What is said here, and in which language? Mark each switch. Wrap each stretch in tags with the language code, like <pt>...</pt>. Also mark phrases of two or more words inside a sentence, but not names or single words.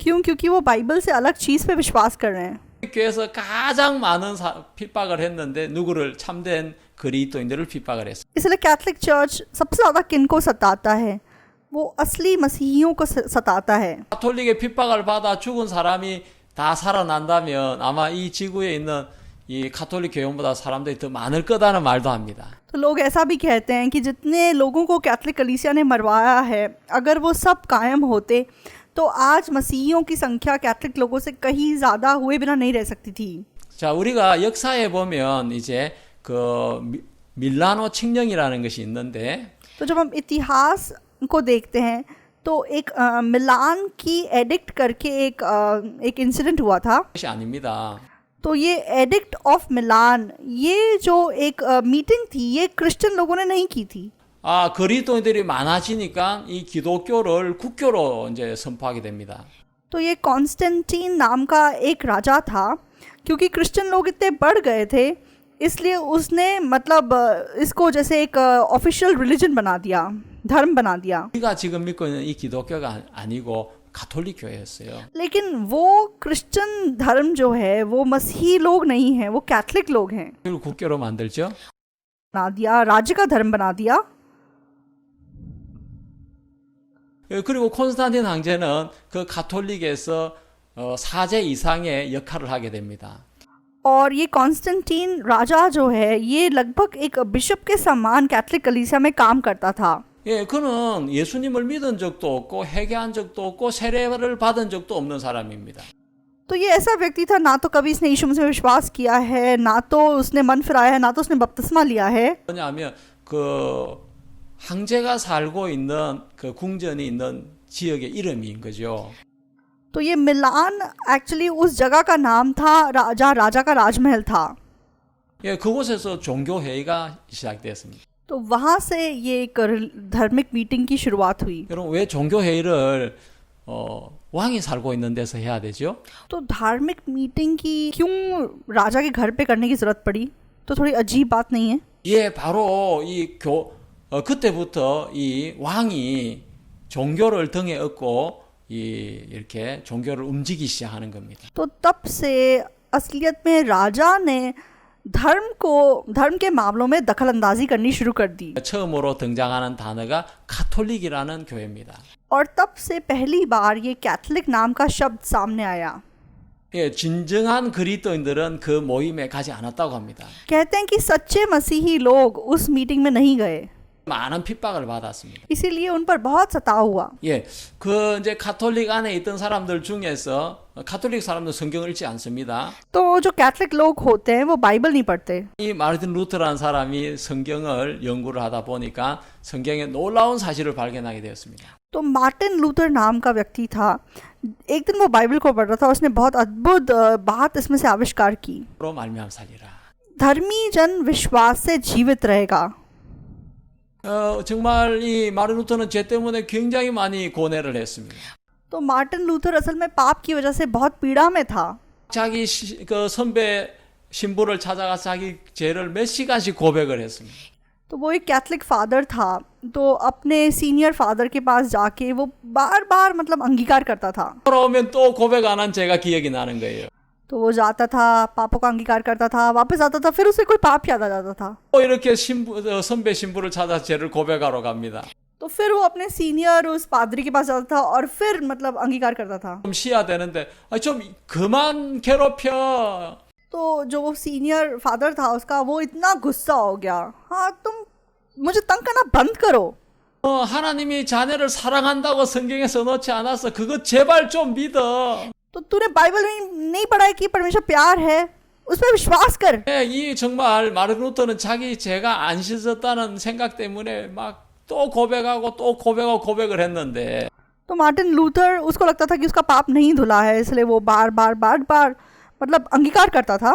<hi>क्यों? क्योंकि वो बाइबल से अलग चीज़ पे विश्वास कर रहे हैं.</hi> <ko>교회에서 가장 많은 핍박을 했는데 누구를 참된 그리스도인들을 핍박을 했어요.</ko> <hi>इसलिए कैथलिक चर्च सबसे ज़्यादा किनको सताता है? वो असली मसीहियों को सताता है.</hi> <ko>가톨릭의 핍박을 받아 죽은 사람이 다 살아난다면 아마 이 지구에 있는 이 가톨릭 교회보다 사람들이 더 많을 거다는 말도 합니다.</ko> <hi>तो लोग ऐसा भी कहते हैं कि जितने लोगों को कैथलिक कलीसिया ने मरवाया है, अगर वो सब कायम होते तो आज मसीहियों की संख्या कैथलिक लोगों से कहीं ज़्यादा हुए बिना नहीं रह सकती थी.</hi> <ko>자, 우리가 역사에 보면 이제 그 밀라노 칙령이라는 것이 있는데</ko> <hi>तो जब हम इतिहास को देखते हैं तो एक मिलान की एडिक्ट करके एक इंसिडेंट हुआ था.</hi> <ko>것이 아닙니다.</ko> <hi>तो ये एडिक्ट ऑफ मिलान, ये जो एक मीटिंग थी, ये क्रिश्चियन लोगों ने नहीं की थी.</hi> <ko>아, 그리스도인들이 많아지니까 이 기독교를 국교로 이제 선포하게 됩니다.</ko> <hi>तो ये कॉन्स्टेंटीन नाम का एक राजा था. क्योंकि क्रिश्चियन लोग इतने बढ़ गए थे, इसलिए उसने मतलब इसको जैसे एक</hi> <en>official religion</en> <hi>बना दिया, धर्म बना दिया.</hi> <ko>우리가 지금 믿고 있는 이 기독교가 아니고 가톨릭 교회였어요.</ko> <hi>लेकिन वो क्रिश्चियन धर्म जो है वो मसीही लोग नहीं हैं, वो कैथलिक लोग हैं.</hi> <ko>그걸 국교로 만들죠.</ko> <hi>बना दिया, राज्य का धर्म बना दिया.</hi> <ko>그리고 콘스탄틴 황제는 그 가톨릭에서 사제 이상의 역할을 하게 됩니다.</ko> <hi>और ये कॉन्स्टेंटीन राजा जो है ये लगभग एक बिशप के समान कैथलिक कलीसिया में काम करता था.</hi> <ko>예, 그는 예수님을 믿은 적도 없고 회개한 적도 없고 세례를 받은 적도 없는 사람입니다.</ko> <hi>तो ये ऐसा व्यक्ति था, ना तो कभी इसने यीशु मसीह में विश्वास किया है, ना तो उसने मन फिराया है, ना तो उसने बपतिस्मा लिया है.</hi> <ko>왜냐하면 그 황제가 살고 있는 그 궁전이 있는 지역의 이름인 거죠.</ko> <hi>तो ये मिलान एक्चुअली उस जगह का नाम था जहाँ राजा का राजमहल था.</hi> <ko>예, 그곳에서 종교 회의가 시작되었습니다.</ko> <hi>तो वहाँ से ये एक धार्मिक मीटिंग की शुरुआत हुई.</hi> <ko>여러분 왜 종교 회의를 왕이 살고 있는 데서 해야 되죠?</ko> <hi>तो धार्मिक मीटिंग की क्यों राजा के घर पे करने की जरूरत पड़ी? तो थोड़ी अजीब बात नहीं है?</hi> <ko>예, 바로 그때부터 이 왕이 종교를 등에 업고 이렇게 종교를 움직이기 시작하는 겁니다.</ko> <hi>तो तब से असलियत में राजा ने धर्म के मामलों में दखल अंदाजी करनी शुरू कर दी.</hi> <ko>처음으로 등장하는 단어가 가톨릭이라는 교회입니다.</ko> <hi>और तब से पहली बार ये कैथलिक नाम का शब्द सामने आया.</hi> <ko>예, 진정한 그리스도인들은 그 모임에 가지 않았다고 합니다.</ko> <hi>कहते हैं कि सच्चे मसीही लोग उस मीटिंग में नहीं गए.</hi> <ko>많은 핍박을 받았습니다.</ko> <hi>इसीलिए उन पर बहुत सताव हुआ.</hi> <ko>예, 그 이제 가톨릭 안에 있던 사람들 중에서 가톨릭 사람들 성경을 읽지 않습니다.</ko> <hi>तो जो कैथलिक लोग होते हैं वो बाइबल नहीं पढ़ते.</hi> <ko>이 마르틴 루터라는 사람이 성경을 연구를 하다 보니까 성경에 놀라운 사실을 발견하게 되었습니다.</ko> <hi>तो मार्टिन लूथर नाम का व्यक्ति था. एक दिन वो बाइबल को पढ़ रहा था, उसने बहुत अद्भुत बात इसमें से आविष्कार की.</hi> <ko>로 말미암아 살리라.</ko> <hi>धर्मी जन विश्वास से जीवित रहेगा.</hi> <ko>정말 이 마르틴 루터는 죄 때문에 굉장히 많이 고뇌를 했습니다.</ko> <hi>तो मार्टिन लूथर असल में पाप की वजह से बहुत पीड़ा में था.</hi> <ko>자기 그 선배 신부를 찾아가서 자기 죄를 몇 시간씩 고백을 했습니다.</ko> <hi>तो वो एक कैथलिक फादर था, तो अपने</hi> <en>senior father</en> <hi>के पास जाके वो बार बार मतलब अंगीकार करता था.</hi> <ko>돌아오면 또 고백 안 한 죄가 기억이 나는 거예요.</ko> <hi>तो वो जाता था, पापों का अंगीकार करता था, वापस आता था, फिर उसे कोई पाप याद आ जाता था.</hi> <ko>또 이렇게 선배 신부를 찾아 죄를 고백하러 갑니다.</ko> <hi>तो फिर वो अपने सीनियर उस पादरी के पास जाता था और फिर मतलब अंगीकार करता था.</hi> <ko>좀 쉬어야 되는데 좀 그만 괴롭혀.</ko> <hi>तो जो वो</hi> <en>senior father</en> <hi>था उसका वो इतना गुस्सा हो गया. हाँ, तुम मुझे तंग करना बंद करो.</hi> <ko>하나님이 자네를 사랑한다고 성경에 써놓지 않았어. 그거 제발 좀 믿어.</ko> <hi>तो तूने बाइबल में नहीं पढ़ा है कि परमेश्वर प्यार है, उस पर विश्वास कर।</hi> <ko>예, 이 정말 마르틴 루터는 자기 죄가 안 씻었다는 생각 때문에 막 또 고백하고 또 고백하고 고백을 했는데</ko> <hi>तो मार्टिन लूथर, उसको लगता था कि उसका पाप नहीं धुला है, इसलिए वो बार बार मतलब अंगीकार करता था।</hi>